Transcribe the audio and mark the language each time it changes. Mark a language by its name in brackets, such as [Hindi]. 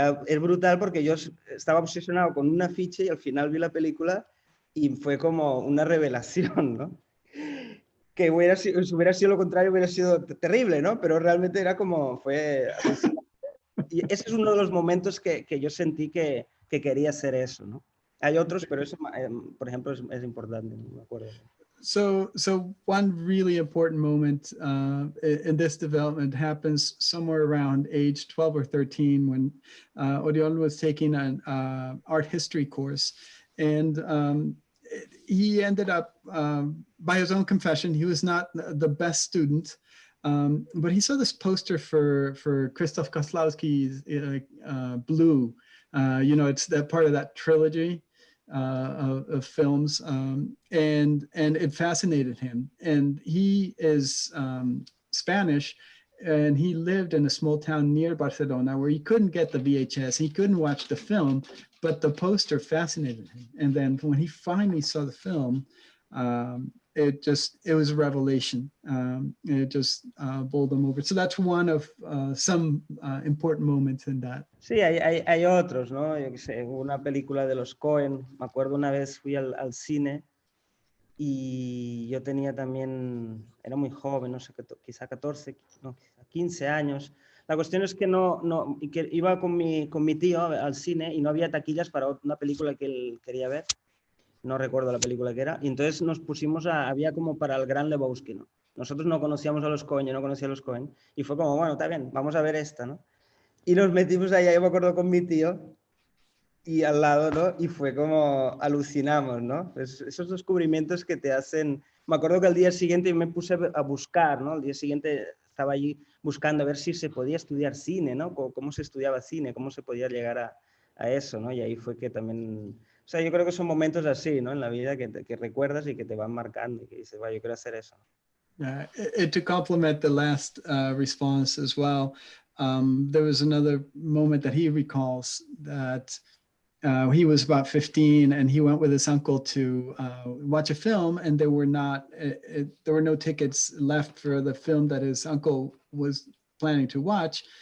[Spanish] Es brutal porque yo estaba obsesionado con un afiche y al final vi la película y fue como una revelación, ¿no? Que si hubiera sido lo contrario hubiera sido terrible, ¿no? Pero realmente era como, fue alucinante. Y ese es uno de los momentos que yo sentí que quería hacer eso, ¿no? Hay otros, pero eso, por ejemplo, es importante, ¿no? Me acuerdo. [English] So one really important moment in this development happens somewhere around age 12 or 13 when Oriol was taking an art history course, and he ended up, by his own confession, he was not the best student, but he saw this poster for Krzysztof Kieslowski's Blue. It's that part of that trilogy of films, and it fascinated him. And he is Spanish, and he lived in a small town near Barcelona where he couldn't get the VHS, he couldn't watch the film, but the poster fascinated him. And then when he finally saw the film, it was a revelation. It just bowled him over. So that's one of some important moments in that. [Spanish] Sí, hay otros, ¿no? Yo qué sé, una película de los Coen. Me acuerdo una vez fui al cine y yo tenía también, era muy joven, no sé, quizá 14, no, quizá 15 años. La cuestión es que que iba con mi tío al cine y no había taquillas para una película que él quería ver. No recuerdo la película que era. Y entonces nos pusimos había como para el Gran Lebowski, ¿no? Nosotros no conocíamos a los Coen, yo no conocía a los Coen. Y fue como, bueno, está bien, vamos a ver esta, ¿no? Y nos metimos allá, yo me acuerdo con mi tío, y al lado, ¿no? Y fue como alucinamos, ¿no? Pues esos descubrimientos que te hacen... Me acuerdo que al día siguiente me puse a buscar, ¿no? Al día siguiente estaba allí buscando a ver si se podía estudiar cine, ¿no? Cómo se estudiaba cine, cómo se podía llegar a eso, ¿no? Y ahí fue que también... O sea, yo creo que son momentos así, ¿no? En la vida que recuerdas y que te van marcando y que dices, yo quiero hacer eso. [English] To complement the last response as well, there was another moment that he recalls that he was about 15 and he went with his uncle to watch a film, and there were no tickets left for the film that his uncle was planning to watch.